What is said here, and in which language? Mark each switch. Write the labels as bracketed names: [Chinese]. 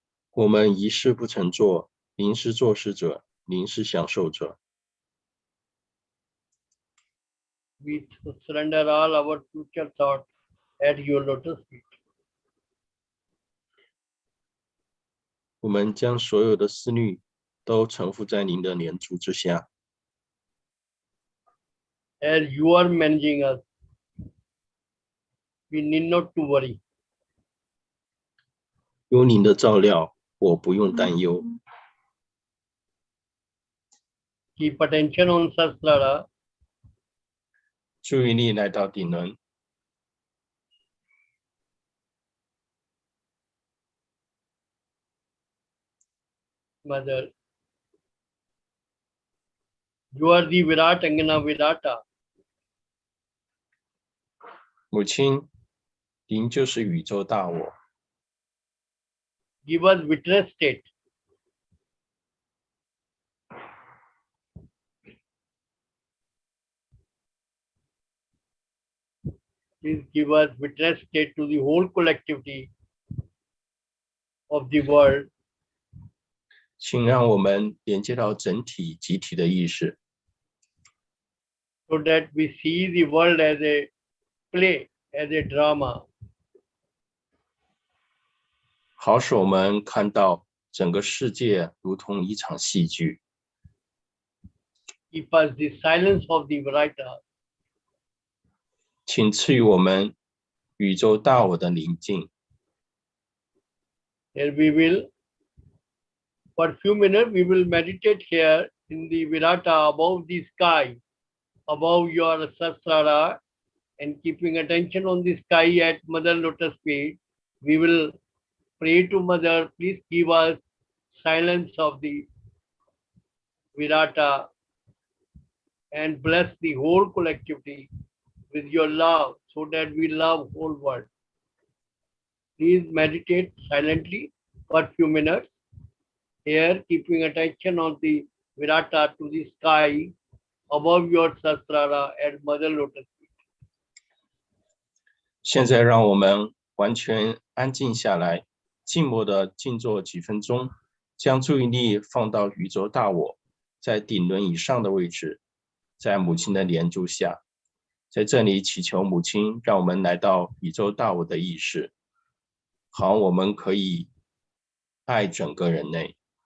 [Chinese] 我们一事不曾做，您是做事者，您是享受者。 [English] We surrender all our future thoughts at your lotus feet. [Chinese] 我们将所有的思虑都臣服在您的连珠之下。 [English] As you are managing us, we need not to worry. [Chinese] 有您的照料，我不用担忧。 [English] Keep attention on Sastrara. [Chinese] 注意力来到顶轮， [English] Mother, you are the Virat Angana Virata. [Chinese] 母亲，您就是宇宙大我， [English] Give us witness state. Please give us witness state to the whole collectivity of the world, [Chinese] 请让我们连接到整体集体的意识， [English] so that we see the world as a play, as a drama. [Chinese] 好使我们看到整个世界如同一场戏剧。 [English] Keep us the silence of the Virata. [Chinese] 请赐予我们宇宙大我的宁静。 [English] Here we will, for a few minutes, we will meditate here in the Virata above the sky, above your Sahasrara, and keeping attention on the sky at Mother Lotus feet. We will pray to Mother, please give us silence of the Virata and bless the whole collectivity with your love so that we love whole world. Please meditate silently for a few minutes. Here, keeping attention on the Virata to the sky above your Sahasrara at Mother Lotus feet. [Chinese] 现在让我们完全安静下来，静默的静坐几分钟，将注意力放到宇宙大我在顶轮以上的位置，在母亲的连珠下，在这里祈求母亲让我们来到宇宙大我的意识，好，我们可以爱整个人类。